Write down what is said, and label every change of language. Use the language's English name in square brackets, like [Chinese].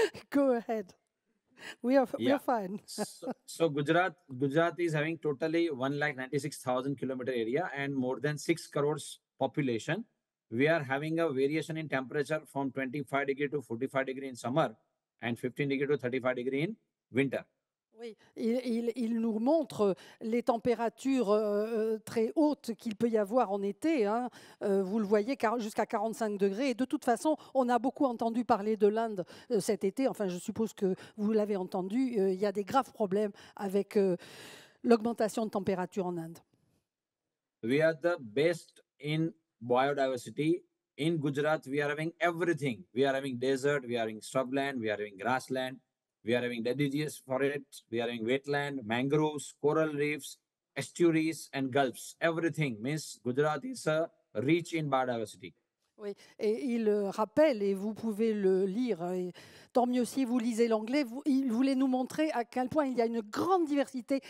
[English] Go ahead. We are fine. So Gujarat is having totally 196,000 kilometer area and more than 6 crores population. We are having a variation in temperature from 25 degree to 45 degree in summer and 15 degree to 35 degree in winter. [French] Oui, il nous montre les températures très hautes qu'il peut y avoir en été. Hein. Vous le voyez, jusqu'à 45 degrés. Et de toute façon, on a beaucoup entendu parler de l'Inde cet été. Enfin, je suppose que vous l'avez entendu. Il y a des graves problèmes avec l'augmentation de température en Inde. [English] We are the best in biodiversity. In Gujarat, we are having everything. We are having desert, we are having shrubland, we are having grassland, we are having deciduous forest, we are having wetland, mangroves, coral reefs, estuaries, and gulfs. Everything means Gujarat is rich in biodiversity. [French] Oui, et il rappelle, et vous pouvez le lire, et tant mieux si vous lisez l'anglais, il voulait nous montrer à quel point il y a une grande diversité.